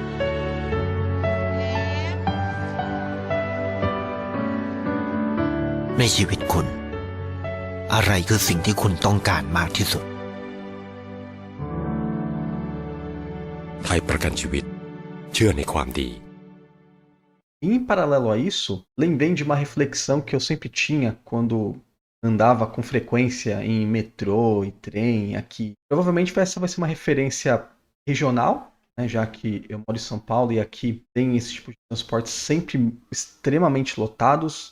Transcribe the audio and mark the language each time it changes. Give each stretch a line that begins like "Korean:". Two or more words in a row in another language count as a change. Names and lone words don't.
Thai: ในชีวิตคุณอะไรคือสิ่งที่คุณต้องการมากที่สุด ไทยประกันชีวิตเชื่อในความดี
Portuguese: Em paralelo a isso, lembrei de uma reflexão que eu sempre tinha quando andava com frequência em metrô e trem aqui. Provavelmente essa vai ser uma referência regional, né, já que eu moro em São Paulo e aqui tem esse tipo de transportes sempre extremamente lotados.